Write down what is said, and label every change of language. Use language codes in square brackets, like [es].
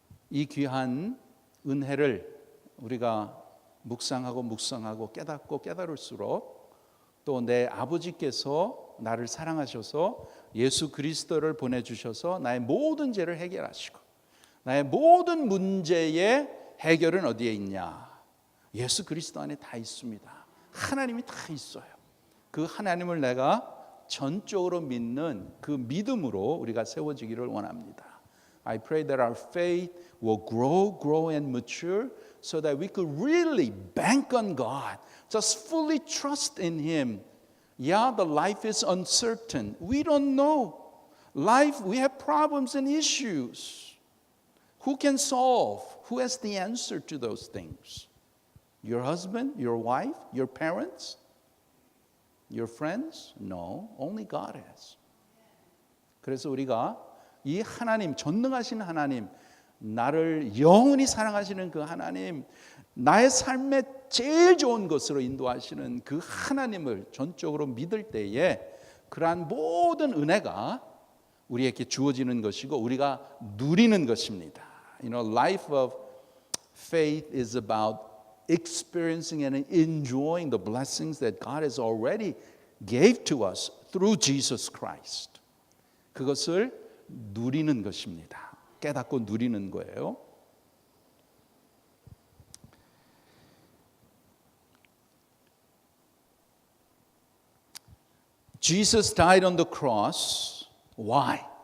[ko] 이 귀한 은혜를 우리가 묵상하고 깨닫고 깨달을수록 또 내 아버지께서 나를 사랑하셔서 예수 그리스도를 보내주셔서 나의 모든 죄를 해결하시고 나의 모든 문제의 해결은 어디에 있냐? 예수 그리스도 안에 다 있습니다. 하나님이 다 있어요. 그 하나님을 내가 전적으로 믿는 그 믿음으로 우리가 세워지기를 원합니다. [en] I pray that our faith will grow and mature so that we could really bank on God, just fully trust in Him. Yeah, the life is uncertain. We don't know. Life, we have problems and issues. Who can solve? Who has the answer to those things? Your husband, your wife, your parents, your friends? No, only God has. [ko] 그래서 우리가 이 하나님, 전능하신 하나님, 나를 영원히 사랑하시는 그 하나님, 나의 삶에 제일 좋은 것으로 인도하시는 그 하나님을 전적으로 믿을 때에 그러한 모든 은혜가 우리에게 주어지는 것이고 우리가 누리는 것입니다. [en] You know, life of faith is about experiencing and enjoying the blessings that God has already gave to us through Jesus Christ. [ko] 그것을 누리는 것입니다. 깨닫고 누리는 거예요. [en] Jesus died on the cross. Why?